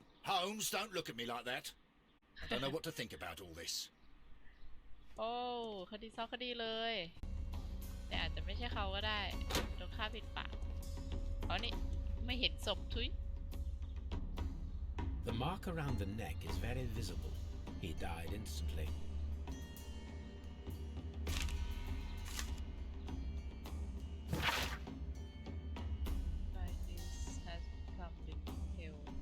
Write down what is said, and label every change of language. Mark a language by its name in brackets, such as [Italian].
[English] Holmes, don't look at me like that. I don't know what to think about all this. [Thai] โอ้คดีซ้อนคดีเลย แต่อาจจะไม่ใช่เขาก็ได้โดนฆ่าปิดปากอ๋อนี่ไม่เห็นศพทุย [English] The mark around the neck is very visible. He died instantly. Like this has become living hell.